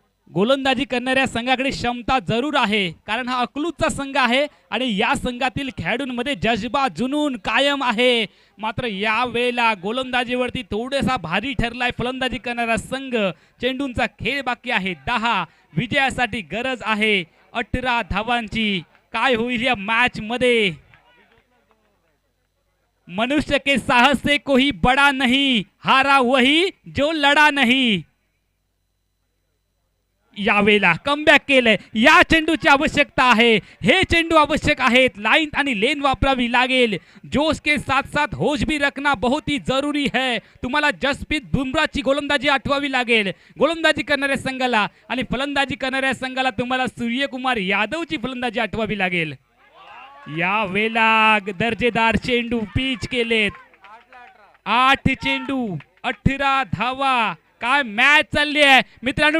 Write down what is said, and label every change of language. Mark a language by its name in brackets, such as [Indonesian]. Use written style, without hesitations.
[Marathi] गोलंदाजी करणाऱ्या संघाकडे क्षमता जरूर आहे, कारण हा अकलूजचा संघ आहे आणि या संघातील खेळाडूंमध्ये जज्बा जुनून कायम आहे। मात्र या वेळेला गोलंदाजीवरती थोडासा भारी ठरलाय फलंदाजी करणारा संघ। चेंडूंचा खेळ बाकी आहे 10। विजयासाठी गरज आहे 18 धावांची। काय होईल या मॅच मध्ये? [Hindi] मनुष्य के साहस से कोई बड़ा नहीं, हारा वही जो लढा नाही. [Marathi] यावेळेला कमबॅक केलंय. या चेंडूची आवश्यकता आहे. हे चेंडू आवश्यक आहेत. लाईन आणि लेन वापरावी लागेल. [Hindi] जोश के साथ साथ होश भी रखना बहुत ही जरूरी है. [Marathi] तुम्हाला जसप्रीत बुमराहची गोलंदाजी आठवावी लागेल. गोलंदाजी करणाऱ्या संघाला आणि फलंदाजी करणाऱ्या संघाला तुम्हाला सूर्यकुमार यादवची फलंदाजी आठवावी लागेल. या वेळेला दर्जेदार चेंडू पिच केलेत. 8 चेंडू 18 धावा. काय मॅच चालली आहे मित्रांनो.